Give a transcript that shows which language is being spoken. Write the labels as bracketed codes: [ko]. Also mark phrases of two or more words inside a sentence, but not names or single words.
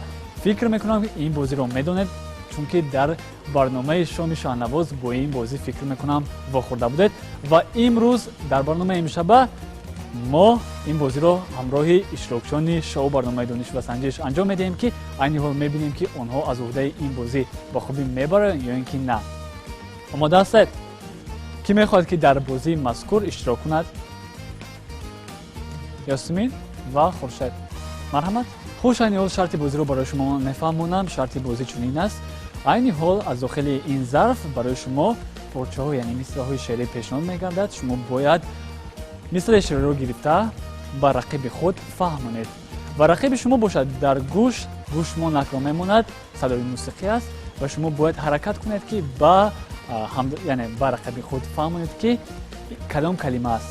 [fa] فکر میکنم که این بازی رو میدونید، چون که در برنامه شام شهرنواز با این بازی فکر میکنم واخورده بودید و امروز در برنامه امشب ما این بازی رو همراه اشتراکچیان شو برنامه دونش و سنجش انجام میدیم که عین حال میبینیم که آنها از عهده این بازی با خوبی میبرن یا اینکه نه. آماده هستید؟ کی میخواد که در بازی مذکور اشتراک کند؟ یاسمین و خورشید. مرحمت. خوش، این حال شرط بازی رو برای شما میفهمونم. شرط بازی چنین است: [tg] айни ҳол аз дохили ин зарф барои шумо порчаҳо яъне мисраҳои шеърӣ пешниҳод мегардад. Шумо бояд мисраи шеъриро гирифта ба рақиби худ фаҳмонед ва рақиби шумо бошад дар гӯш шумо накро мемонад, садои мусиқӣ аст ва шумо бояд ҳаракат кунед ки ба рақиби худ фаҳмонед ки кадом калима аст.